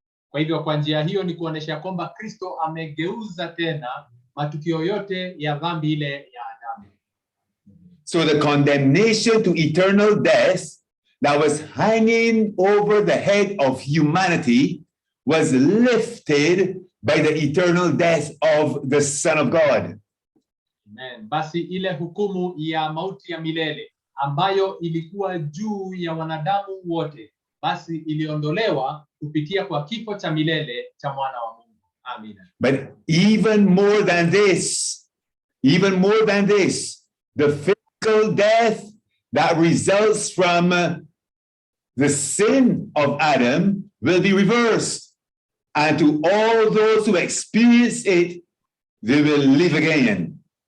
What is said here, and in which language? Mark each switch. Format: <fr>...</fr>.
<sw>Kwa hivyo kwa njia hiyo ni kuonesha kwamba Kristo amegeuza tena matukio yote ya dhambi ile ya Adamu.</sw> <en>So the condemnation to eternal death that was hanging over the head of humanity was lifted by the eternal death of the Son of God. Amen.</en> <sw>Basi ile hukumu ya mauti ya milele ambayo ilikuwa juu ya wanadamu wote, basi iliondolewa kupitia kwa kifo cha milele cha mwana wa Mungu. Amina.</sw> <en>But even more than this, the physical death that results from the sin of Adam will be reversed. And to all those who experience it, they will live again.</en>